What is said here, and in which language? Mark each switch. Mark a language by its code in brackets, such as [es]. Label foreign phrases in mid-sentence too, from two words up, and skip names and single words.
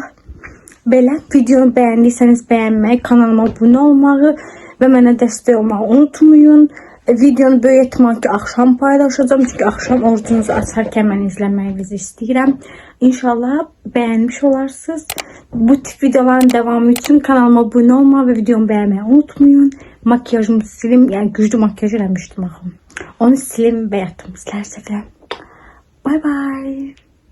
[az] Belə videonu bəyəndiysəniz bəyənməyi, kanalıma abunə olmağı və mənə dəstək olmağı unutmayın. Videonu böyük ehtimal ki axşam paylaşacağım. Çünki axşam orucunuzu açarkən mən izləməyinizi istəyirəm. İnşallah bəyənmiş olarsınız. [tr] Bu tip videoların devamı için kanalıma abone olma ve videomu beğenmeyi unutmayın. [az] Makyajımı silim, yani güçlü makyaj eləmişdim axı. Onu silim və yatdım. Sizlər sevirəm. [en] Bye bye.